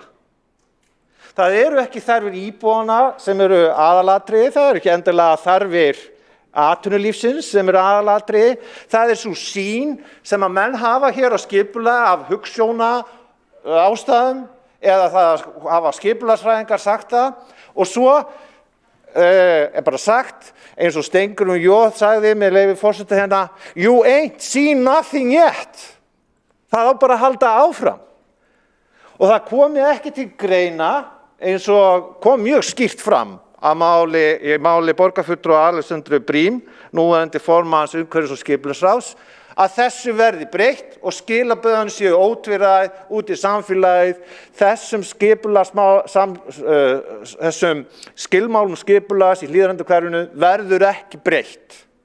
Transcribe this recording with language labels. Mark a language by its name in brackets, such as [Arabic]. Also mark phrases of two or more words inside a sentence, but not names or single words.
[Icelandic] Það eru ekki þarfir íbúanna sem eru aðalatriði, það eru ekki endilega þarfir atvinnulífsins sem eru aðalatriði, það sú sýn sem að menn hafa hér á skipulag af hugsjóna ástæðum eða það hafa skipulagsfræðingar sagt það og svo bara sagt eins og Steingrímur J. sagði með leyfi forseta hérna, [English] you ain't seen nothing yet. [Icelandic] Það á bara að halda áfram. Og það komi ekki til greina eins og kom mjög skýrt fram í máli borgarfulltrúa Alexöndru Brím, núverandi formanns umhverfis- og skipulagsráðs, að þessu verði breytt og skilaboðin séu ótvíræð út í samfélagið, þessum skilmálum skipulags í Hlíðarendahverfinu verður ekki breytt.